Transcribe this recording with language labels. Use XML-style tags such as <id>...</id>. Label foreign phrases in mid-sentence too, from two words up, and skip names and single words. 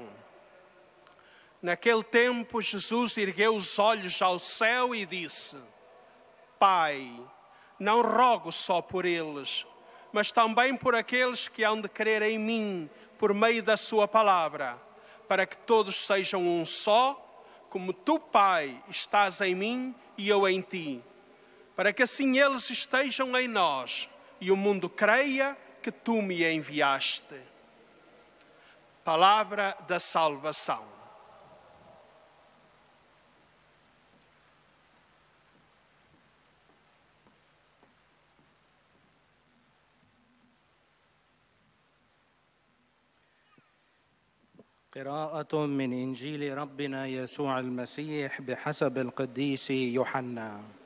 <pt>Naquele tempo, Jesus ergueu os olhos ao céu e disse: Pai, não rogo só por eles, mas também por aqueles que hão de crer em mim, por meio da sua palavra, para que todos sejam um só, como tu, Pai, estás em mim e eu em ti, para que assim eles estejam em nós e o mundo creia que tu me enviaste. Palavra da salvação.</pt> <ar>قراءة من إنجيل ربنا يسوع المسيح بحسب القديس يوحنا.</ar>